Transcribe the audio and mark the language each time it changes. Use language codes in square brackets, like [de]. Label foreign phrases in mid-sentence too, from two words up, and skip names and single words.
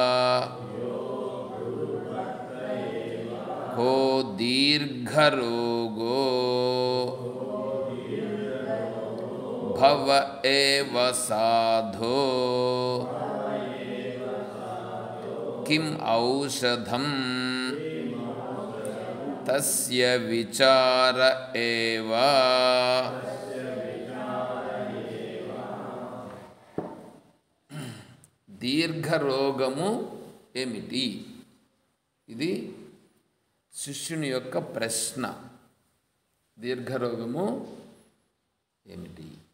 [sa] को दीर्घरोगो भव एव साधो किम औषधं तस्य विचार एव। [te] దీర్ఘరోగము ఏమిటి? ఇది శిష్యుని యొక్క ప్రశ్న. దీర్ఘరోగము ఏమిటి?